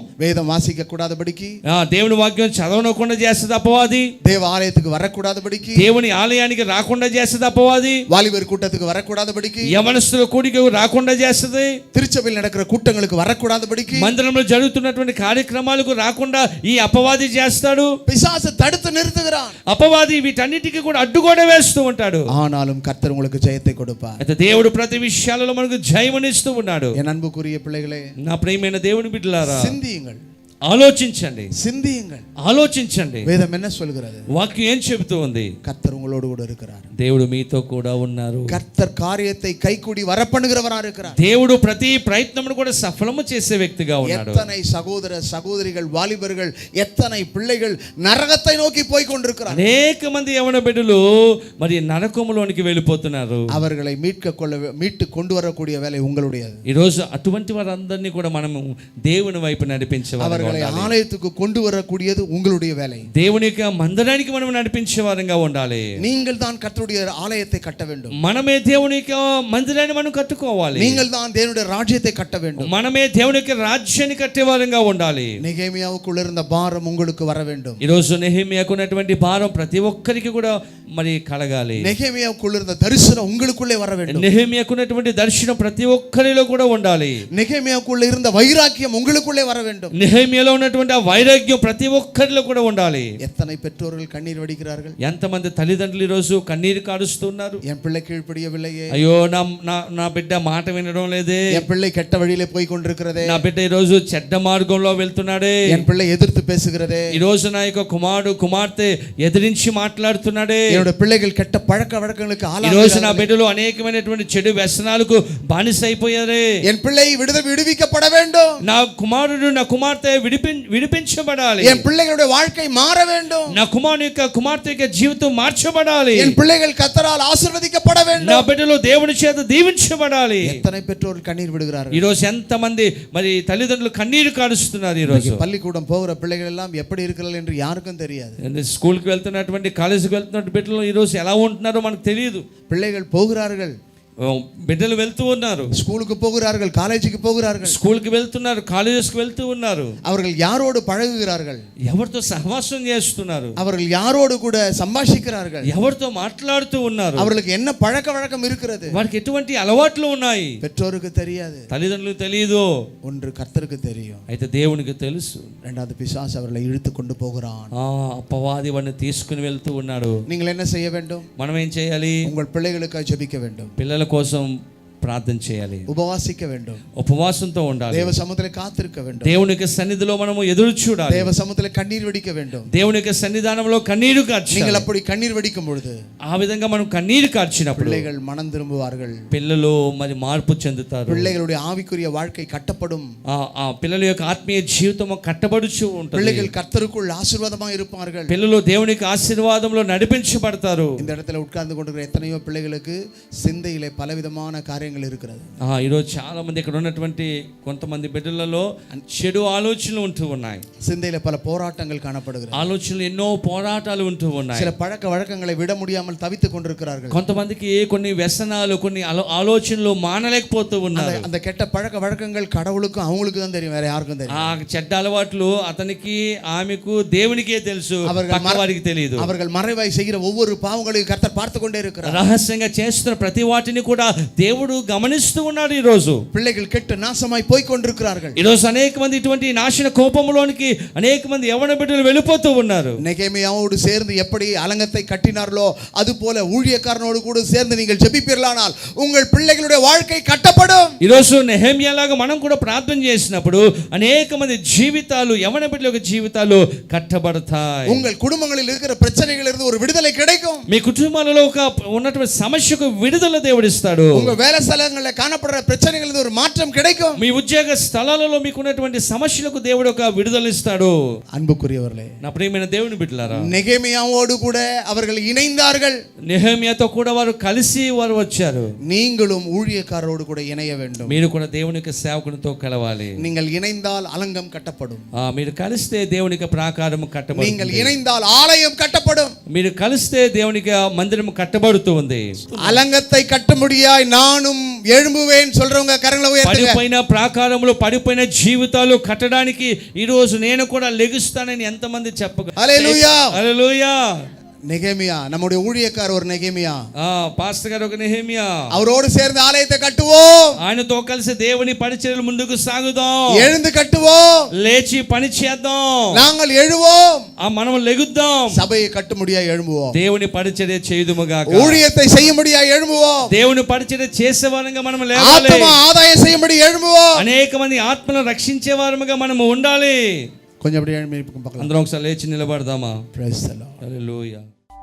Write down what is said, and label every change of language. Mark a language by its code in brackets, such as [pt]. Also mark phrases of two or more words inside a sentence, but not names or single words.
[ta] வேதம் வாசிக்க கூடாதபடிக்கு, [te] దేవుని వాక్యం చదవనకుండా చేస్తుంది అపవాది. [ta] தேவ ஆலயத்துக்கு வரக்கூடாதபடிக்கு, [te] దేవుని ఆలయానికి రాకుండా చేస్తుంది అపవాది. [ta] வாலிபர் கூட்டத்துக்கு வரக்கூடாதபடிக்கு, [te] యవనస్తుల కూడికకు రాకుండా చేస్తుంది. [ta] திருச்சபையில் நடக்கிற கூட்டங்களுக்கு வரக்கூடாதபடிக்கு, [te] మందిరంలో జరుగుతున్నటువంటి కార్యక్రమాలకు రాకుండా ఈ అపవాది చేస్తాడు. [ta] பிசாசு தடுத்து நிறுத்துகிறான். [te] అపవాది వీటన్నిటికీ కూడా అడ్డుగోడ వేస్తూ ఉంటాడు. [ta] ஆனாலும் கர்த்தர் உங்களுக்கு ஜெயத்தை கொடுப்பார். [te] అయితే దేవుడు ప్రతి విషయాలలో మనకు జయమునిస్తూ ఉన్నాడు. [ta] என் அன்புக்குரிய பிள்ளைகளே, [te] నా ప్రియమైన దేవుని బిడ్డలారా, [ta] சிந்தியுங்கள், [te] ఆలోచించండి, [ta] சிந்தியுங்கள். [te] ఆలోచించండి. [ta] வேதம் என்ன சொல்கிறது? [te] వాక్యం ఏం చెబుతూ ఉంది? [ta] கர்த்தர் உங்களோடு கூட இருக்கிறார். [te] దేవుడు మీతో కూడా ఉన్నారు. [ta] கர்த்தர் காரியத்தை கைக்கூடி வரப்பண்ணுகிறவரா இருக்கிறார். [te] దేవుడు ప్రతి ప్రయత్నమును కూడా సఫలము చేసే వ్యక్తిగా ఉన్నాడు. [ta] எத்தனை சகோதர சகோதரிகள், வாலிபர்கள், எத்தனை பிள்ளைகள் நரகத்தை நோக்கி போய் கொண்டிருக்கிறார்கள். [te] అనేక మంది యవన బిడ్డలు మరి నరకములోనికి వెళ్ళిపోతున్నారు. [ta] அவர்களை மீட்டு கொண்டு வரக்கூடிய வேலை உங்களுடையது. [te] ఈ రోజు అటువంటి వారందరినీ కూడా మనము దేవుని వైపు నడిపించేవారు. [ta] ஆலயத்துக்கு கொண்டு வரக்கூடியது உங்களுடைய வேலை. [te] దేవుని యొక్క మందిరానికి మనం నడిపించే వారంగా ఉండాలి. [ta] நீங்கள் தான் கர்த்தருடைய ஆலயத்தை கட்ட வேண்டும். [te] మనమే దేవుని యొక్క మందిరాన్ని మనం కట్టుకోవాలి. [ta] நீங்கள் தான் தேவனுடைய ராஜ்யத்தை கட்ட வேண்டும். [te] మనమే దేవుని యొక్క రాజ్యాన్ని కట్టే వారంగా ఉండాలి. [ta] நெகேமியாவுக்குள்ள இருந்த பாரம் உங்களுக்கு வர வேண்டும். [te] ఈ రోజు నెహెమియాకు ఉన్నటువంటి భారం ప్రతి ఒక్కరికి కూడా మరి కలగాలి. [ta] நெகேமியாவுக்குள்ள இருந்த தரிசனம் உங்களுக்குள்ளே வர வேண்டும். [te] నెహెమియాకు ఉన్నటువంటి దర్శనం ప్రతి ఒక్కరిలో కూడా ఉండాలి. [ta] நெகேமியாவுக்குள்ள இருந்த வைராக்கியம் உங்களுக்குள்ளே வர வேண்டும். [te] నెహెమియాలో ఉన్నటువంటి ఆ వైరాగ్యం ప్రతి ఒక్కరిలో కూడా ఉండాలి. [ta] எத்தனை பெற்றோர்கள் கண்ணீர் வடிக்கிறார்கள்? [te] ఎంతమంది తల్లిదండ్రులు ఈ రోజు కన్నీరు కారుస్తున్నారు. [ta] என் பிள்ளை கீழ்ப்படியவில்லையே, [te] అయ్యో నా బిడ్డ మాట వినడం లేదే, [ta] என் பிள்ளை கெட்ட வழியிலே போய் கொண்டிருக்கிறதே, [te] నా బిడ్డ ఈ రోజు చెడ్డ మార్గంలో వెళ్తున్నాడే, [ta] என் பிள்ளை எதிர்த்து பேசுகிறதே, [te] ఈ రోజు నా యొక్క కుమార్తె ఎదిరించి మాట్లాడుతున్నాడే, [ta] என்னோட பிள்ளைகள் கெட்ட பழக்க வழக்கங்களுக்கு [te] ఈ [ta] ஆளாகிறார்கள், [te] రోజు నా బిడ్డలు అనేకమైనటువంటి చెడు వ్యసనాలకు బానిసైపోయారే, [ta] என் பிள்ளை விடுவிக்கப்பட வேண்டும், [te] నా కుమారుడు నా కుమార్తె విడిపించబడాలి, [ta] என் பிள்ளைகளுடைய வாழ்க்கை மாற வேண்டும், [te] నా కుమార్తె యొక్క జీవితం మార్చబడాలి, [ta] என் பிள்ளைகள் கர்த்தரால் ஆசీర్వదించబட வேண்டும், [te] నా బిడ్డలు దేవుని చేత దీవించబడాలి. [ta] எத்தனை பெற்றோர்கள் கண்ணீர் விடுகிறார்கள்? [te] ఈ రోజు ఎంతమంది మరి తల్లిదండ్రులు కన్నీరు కారుస్తున్నారు. ఈ రోజు [ta] பள்ளிக்கூடம் போகிற பிள்ளைகள் எல்லாம் எப்படி இருக்கிறார்கள் என்று யாருக்கும் தெரியாது. [te] స్కూల్కి వెళ్తున్నటువంటి కాలేజీకి వెళ్తున్నటువంటి బిడ్డలు ఈ రోజు ఎలా ఉంటున్నారో మనకు తెలియదు. [ta] பிள்ளைகள் போகிறார்கள், [te] బిడ్డలు వెళ్తూ ఉన్నారు, [ta] ஸ்கூலுக்கு போகிறார்கள், காலேஜுக்கு போகிறார்கள், [te] స్కూల్కి వెళ్తున్నారు, కాలేజెస్కి వెళ్తూ ఉన్నారు. [ta] அவர்கள் யாரோடு பழகுகிறார்கள்? [te] ఎవరితో సహవాసం చేస్తున్నారు? [ta] அவர்கள் யாரோடு கூட சம்பாஷிக்கிறார்கள்? [te] ఎవరితో మాట్లాడుతూ ఉన్నారు? [ta] அவர்களுக்கு என்ன பழக்க வழக்கம் இருக்கிறது? [te] వారికి ఎటువంటి అలవాట్లు ఉన్నాయి? [ta] பெற்றோருக்கு தெரியாது, [te] తల్లిదండ్రులకు తెలియదు. [ta] ஒன்று கர்த்தருக்கு தெரியும், [te] అయితే దేవునికి తెలుసు. [ta] இரண்டாவது பிசாசு அவர்களை இழுத்து கொண்டு போகிறான். [te] అపవాది వాడిని తీసుకుని వెళ్తూ ఉన్నాడు. [ta] நீங்கள் என்ன செய்ய வேண்டும்? [te] మనం ఏం చేయాలి? [ta] உங்கள் பிள்ளைகளுக்காக ஜெபிக்க வேண்டும், [te] పిల్లల కోసం ప్రార్థన చేయాలి, [ta] ఉపవాసిக்க வேண்டும், [te] ఉపవాసంతో ఉండాలి, [ta] தேவ சமூகத்திலே காத்திருக்க வேண்டும், [te] దేవుని యొక్క సన్నిధిలో మనము ఎదురు చూడాలి, [ta] தேவ சமூகத்திலே கண்ணீர் வடிக்க வேண்டும். [te] దేవుని యొక్క సన్నిధానంలో కన్నీరు కార్చాలి. [ta] நீங்கள் அப்படி கண்ணீர் வடிக்கும் பொழுது [te] ఆ విధంగా మనం కన్నీరు కార్చినప్పుడు [ta] பிள்ளைகள் மனம் திரும்புவார்கள், [te] పిల్లలు మరి మార్పు చెందుతారు, [ta] பிள்ளைகளுடைய ஆவிக்குரிய வாழ்க்கை கட்டப்படும், [te] ఆ పిల్లల యొక్క ఆత్మీయ జీవితం కట్టబడుచు ఉంటుంది, [ta] பிள்ளைகள் கர்த்தருக்குள் ஆசீர்வாதமாக இருப்பார்கள், [te] పిల్లలు దేవునికి ఆశీర్వాదంలో నడిపించబడతారు. [ta] இந்த இடத்துல உட்கார்ந்து கொண்டிருக்கிற எத்தனையோ பிள்ளைகளுக்கு சிந்தையிலே பலவிதமான காரியங்கள் இருக்கிறது. [te] ఈరోజు చాలా మంది ఇక్కడ ఉన్నటువంటి కొంతమంది బిడ్డలలో చెడు ఆలోచనలు ఉంటూ ఉన్నాయి, [ta] சிந்தையில பல போராட்டங்கள் காணப்படுகிறது, [te] ఆలోచనలు ఎన్నో పోరాటాలు ఉంటూ ఉన్నాయి, [ta] சில பழக்க வழக்கங்களை விட முடியாமல் தவித்துக் கொண்டிருக்கிறார்கள், [te] కొంతమందికి కొన్ని వ్యసనాలు కొన్ని ఆలోచనలు మానలేకపోతూ ఉన్నారు. [ta] அந்த கெட்ட பழக்க வழக்கங்கள் கடவுளுக்கும் அவங்களுக்கு தான் தெரியும், வேற யாருக்கும் தெரியும். [te] ఆ చెడ్డ అలవాట్లు అతనికి ఆమెకు దేవునికే తెలుసు, వారికి తెలియదు. [ta] அவர்கள் மறைவாய் செய்கிற ஒவ்வொரு பாவங்களையும் கர்த்தர் பார்த்து கொண்டே இருக்கிறார். [te] రహస్యంగా చేస్తున్న ప్రతి వాటిని కూడా దేవుడు గమనిస్తూ ఉన్నాడు. ఈ రోజు [ta] பிள்ளைகள் கெட்டு நாசமாய் போய் கொண்டிருக்கிறார்கள். [te] ఈ రోజు అనేక మంది ఇటువంటి నాశన కోపంలోనికి అనేక మంది యవ్వన బిడ్డలు వెళ్ళిపోతూ ఉన్నారు. [ta] நெகேமியாவோடு சேர்ந்து எப்படி அலங்கத்தை கட்டினார்களோ அது போல ஊழியக்காரனோடு கூட சேர்ந்து நீங்கள் ஜெபிப்பீர்களானால் உங்கள் பிள்ளைகளுடைய வாழ்க்கை கட்டப்படும். [te] ఈ రోజు నెహెమ్యాలాగా మనం కూడా ప్రార్థన చేసినప్పుడు అనేక మంది జీవితాలు యవ్వన బిడ్డల యొక్క జీవితాలు కట్టబడతాయి. [ta] உங்கள் குடும்பங்களில் இருக்கிற பிரச்சனைகளிலிருந்து ஒரு விடுதலை கிடைக்கும். [te] మీ కుటుంబాలలో ఉన్నటువంటి సమస్యకు విడుదల దేవుడిస్తాడు. [ta] உங்க வேலை ஸ்தலங்களில் காணப்படுற பிரச்சனைகளிலிருந்து ஒரு மாற்றம் கிடைக்கும். [te] మీ ఉద్యోగ స్థలాలలో మీకు ఉన్నటువంటి సమస్యలకు దేవుడు ఒక విడుదల ఇస్తాడు. [ta] அன்புக்குரியவர்களே, [te] నా ప్రియమైన దేవుని బిడ్డలారా, [ta] நெகேமியாவோடு கூட அவர்கள் இணைந்தார்கள். [te] నెహెమ్యాతో కూడా వారు కలిసి వారు వచ్చారు. [ta] நீங்களும் ஊழியக்காரரோடு கூட இணைய வேண்டும். [te] మీరు కూడా దేవుని యొక్క సేవకునితో కలవాలి. [ta] நீங்கள் இணைந்தால் அலங்கம் கட்டப்படும். [te] మీరు కలిస్తే దేవునికి ప్రాకారం కట్టబడుతుంది. [ta] நீங்கள் இணைந்தால் ஆலயம் கட்டப்படும். [te] మీరు కలిస్తే దేవునికి మందిరం కట్టబడుతూ ఉంది. [ta] அலங்கத்தை கட்டமுடியாய் நானும் எழும்புவேன் சொல்றவங்க கரங்களை உயர்த்துங்க. [te] పడిపోయిన ప్రాకారములు పడిపోయిన జీవితాలు కట్టడానికి ఈ రోజు నేను కూడా లెగుస్తానని ఎంతమంది చెప్పగలరు? హల్లెలూయా, హల్లెలూయా. [ta] நெகேமியா நம்முடைய ஊழியக்காரர் ஒரு நெகேமியா, [te] పాస్టర్ గారు ఒక నెహెమ్యా. [ta] அவரோடு சேர்ந்து ஆலயத்தை கட்டுவோம். [te] ఆయనతో కలిసి దేవుని పరిచర్యలు ముందుకు సాగుదాం. [ta] எழுந்து கட்டுவோம். [te] లేచి పని చేద్దాం. [ta] நாங்கள் எழுவோம். [te] మనం లెగుద్దాం. [ta] சபையை கட்டுமுடியா எழும்புவோம். [te] దేవుని పరిచర్య చేయుదుముగాక. [ta] ஊழியத்தை செய்யும்படியா எழும்புவோம். [te] దేవుని పరిచర్య చేసేవారంగా మనం లేవాలి. [ta] ஆத்தும ஆதாயம் செய்யும்படி எழும்புவோம். [te] అనేక మంది ఆత్మలను రక్షించే వారముగా మనం ఉండాలి. [ta] కొంచెం அப்படியே எழும்பி பார்க்கலாம். [te] అందరం ఒకసారి లేచి నిలబడదామా? [en] Praise the Lord. [te] హల్లెలూయా.